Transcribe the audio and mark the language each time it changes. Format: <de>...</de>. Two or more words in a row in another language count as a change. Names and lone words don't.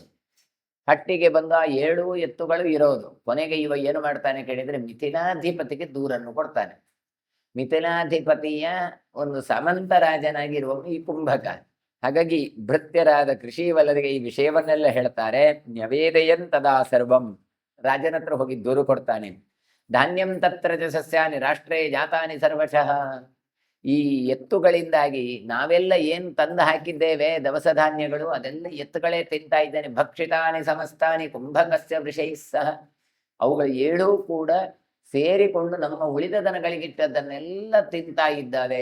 <kn>ಹಟ್ಟಿಗೆ ಬಂದು ಆ 7 ಎತ್ತುಗಳು ಇರೋದು. ಕೊನೆಗೆ ಇವ ಏನು ಮಾಡ್ತಾನೆ ಕೇಳಿದ್ರೆ ಮಿಥಿಲಾಧಿಪತಿಗೆ ದೂರನ್ನು ಕೊಡ್ತಾನೆ. ಮಿಥಿಲಾಧಿಪತಿಯ ಒಂದು ಸಮಂತ ರಾಜನಾಗಿರುವ ಈ ಕುಂಭಕ. ಹಾಗಾಗಿ ಭೃತ್ಯರಾದ ಕೃಷಿ ವಲದಿಗೆ ಈ ವಿಷಯವನ್ನೆಲ್ಲ ಹೇಳ್ತಾರೆ.</kn> <sa>ನ್ಯವೇದಯನ್ ತದಾ ಸರ್ವಂ,</sa> <kn>ರಾಜನ ಹತ್ರ ಹೋಗಿ ದೂರು ಕೊಡ್ತಾನೆ.</kn> <sa>ಧಾನ್ಯಂ ತತ್ರ ಚ ಸಸ್ಯಾನಿ ರಾಷ್ಟ್ರೇ ಜಾತಾನಿ ಸರ್ವಶಃ.</sa> <kn>ಈ ಎತ್ತುಗಳಿಂದಾಗಿ ನಾವೆಲ್ಲ ಏನು ತಂದು ಹಾಕಿದ್ದೇವೆ ದವಸ ಧಾನ್ಯಗಳು, ಅದೆಲ್ಲ ಎತ್ತುಗಳೇ ತಿಂತಾ ಇದ್ದೇನೆ.</kn> <sa>ಭಕ್ಷಿತಾನಿ ಸಮಸ್ತಾನಿ ಕುಂಭಕಸ್ಯ ವೃಷೈಃ ಸಹ.</sa> <kn>ಅವುಗಳು 7 ಕೂಡ ಸೇರಿಕೊಂಡು ನಮ್ಮ ಉಳಿದ ದನಗಳಿಗಿಟ್ಟದನ್ನೆಲ್ಲ ತಿಂತಾ ಇದ್ದಾವೆ.</kn>